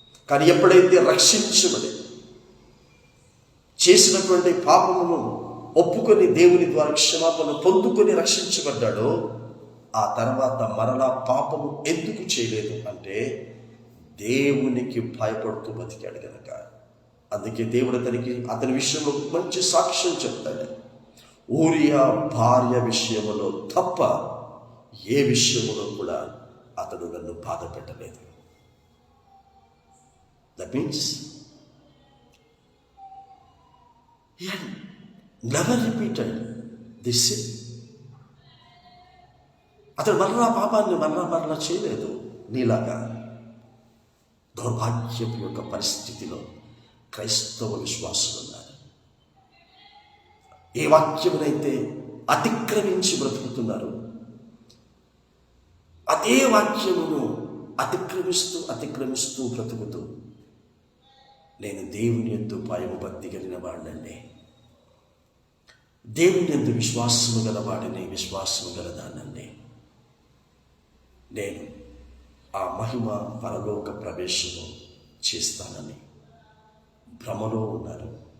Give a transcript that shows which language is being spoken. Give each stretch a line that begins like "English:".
Telugu: కానీ ఎప్పుడైతే రక్షించబడి చేసినటువంటి పాపమును ఒప్పుకొని దేవుని ద్వారా క్షమాపణ పొందుకొని రక్షించబడ్డాడో, ఆ తర్వాత మరలా పాపము ఎందుకు చేయలేదు అంటే దేవునికి భయపడుతూ బతికాడు కనుక. అందుకే దేవుడు అతని విషయంలో మంచి సాక్ష్యం చెప్తాడు. ఊరియా భార్య విషయంలో తప్ప ఏ విషయంలో కూడా అతడు నన్ను బాధ పెట్టలేదు.
English: That means he had never repeated this sin.
Telugu: అతడు మరలా పాపాన్ని మరలా చేయలేదు. నీలాగా దౌర్భాగ్యపు యొక్క పరిస్థితిలో క్రైస్తవ విశ్వాసులు ఉన్నారు. ఏ వాక్యమునైతే అతిక్రమించి బ్రతుకుతున్నారు, అదే వాక్యమును అతిక్రమిస్తూ బ్రతుకుతూ, నేను దేవుని యందు భయము భక్తి కలిగిన వాడినండి, దేవుని యందు విశ్వాసము గలవాడిని, విశ్వాసము గలదానండి, నేను ఆ మహిమ పరలోక ప్రవేశము చేస్తానని భ్రమలో ఉన్నారు.